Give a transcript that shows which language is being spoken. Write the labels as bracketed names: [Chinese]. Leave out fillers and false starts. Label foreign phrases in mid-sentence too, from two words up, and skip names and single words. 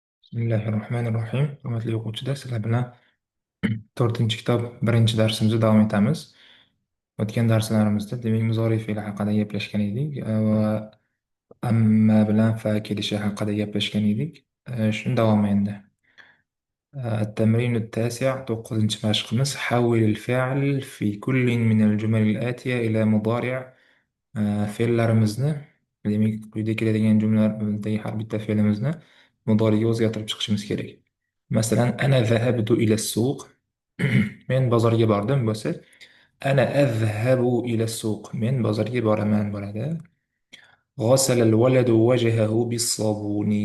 [Arabic] بسم الله الرحمن الرحيم. [Uzbek] Hurmatli o'quvchilar, sizlar bilan to'rtinchi kitob birinchi darsimizni davom etamiz. O'tgan darslarimizda demak muzori fe'li haqida gaplashgan edik va amma bilan fa kelishi haqida gaplashgan edik. Shuni davomi endi. [Arabic] التمرين التاسع [Uzbek] to'qqizinchi mashqimiz [Arabic] حول الفعل في كل من الجمل الآتية إلى مضارع. [Uzbek] Fe'llarimizni demak quyida keladigan jumladagi har bitta fe'limizni mudoriyga o'zgartirib chiqishimiz kerak. Masalan, [Arabic] أنا ذهبت إلى السوق. [Uzbek] Men bozorga bordim bo'lsa, [Arabic] أنا أذهب إلى السوق. [Uzbek] Men bozorga boraman bo'ladi. [Arabic] غسل الولد وجهه بالصابون.